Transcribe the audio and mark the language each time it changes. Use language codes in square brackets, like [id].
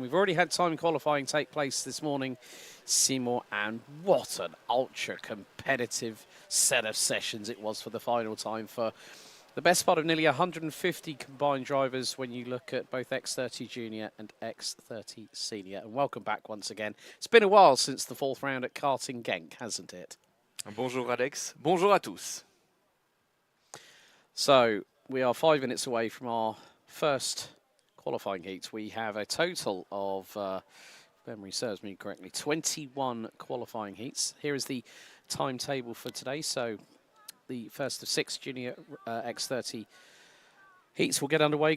[en] We've already had time qualifying take place this morning, Simon, and what an ultra-competitive set of sessions it was for the final time for the best part of nearly 150 combined drivers when you look at both X30 Junior and X30 Senior. And welcome back once again. It's been a while since the fourth round at Karting Genk, hasn't it? [fr] Bonjour Alex, bonjour à tous. [en] So we are 5 minutes away from our first qualifying heat. We have a total of, if memory serves me correctly, 21 qualifying heats. Here is the timetable for today. So the first of 6 Junior X30 heats will get underway.